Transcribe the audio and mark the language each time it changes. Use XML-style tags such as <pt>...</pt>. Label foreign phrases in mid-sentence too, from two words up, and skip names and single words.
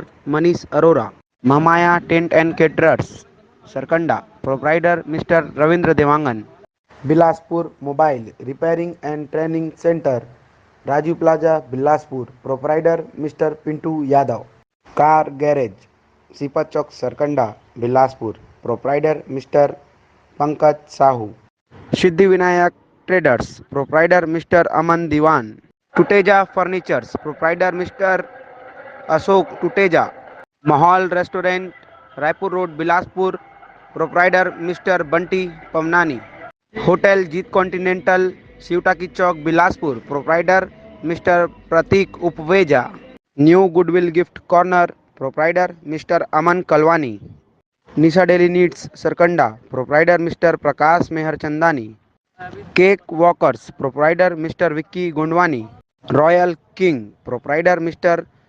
<en>Manish Arora. Mamaya Tent and Caterers, Sarkanda, proprietor Mr. Ravindra Devangan. Bilaspur Mobile Repairing and Training Center, Raju Plaza, Bilaspur, proprietor Mr. Pintu Yadav. Car Garage, Sipat Chowk, Sarkanda, Bilaspur, proprietor Mr. Pankaj Sahu. Siddhi Vinayak Traders, proprietor Mr. Aman Diwan. Tuteja Furnitures, proprietor Mr. Ashok Tuteja. Mahal Restaurant, Raipur Road, Bilaspur, proprietor Mr. Bunty Pamnani. Hotel Jeet Continental, Shivtaki Chowk, Bilaspur, proprietor Mr. Pratik Upveja. New Goodwill Gift Corner, proprietor Mr. Aman Kalwani. Nisha Daily Needs, Sarkanda, proprietor Mr. Prakash Mehar Chandani. Cake Walkers, proprietor Mr. Vicky Gondwani. Royal King, proprietor Mr.</en>